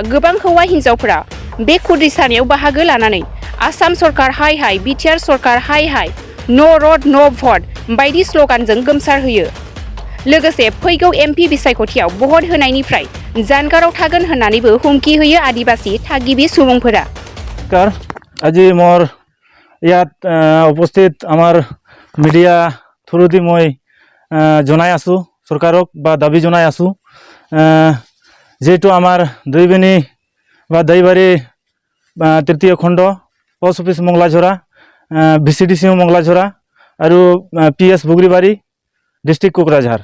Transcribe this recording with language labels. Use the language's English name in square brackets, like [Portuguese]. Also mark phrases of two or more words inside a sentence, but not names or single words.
[Bodo] गोबां हौवा हिन्जावफोरा बे खुद्रि सारनायाव बाहागो लानानै आसाम सरकार हाय हाय, बिटिआर सरकार हाय हाय, न' रड न' भट बायदि स्लगानजों गोमसारहोयो। लोगोसे फैगौ एमपि बिसायख'थियाव भट होनायनिफ्राय जानगाराव थागोन होननानैबो हुमखि होयो आदिबासी थागिबि सुबुंफोरा। [Assamese] আজি মোৰ ইয়াত উপস্থিত আমাৰ [English] media through [Assamese] মই জনাই আছোঁ চৰকাৰক বা দাবী জনাই আছোঁ, যিহেতু আমাৰ দৈবেনী বা দৈবাৰী তৃতীয় খণ্ড [English] post office [Assamese] মংলাঝৰা, VCDCও মংলাঝৰা আৰু PS বগৰীবাৰী ডিষ্ট্ৰিক্ট কোকৰাঝাৰ।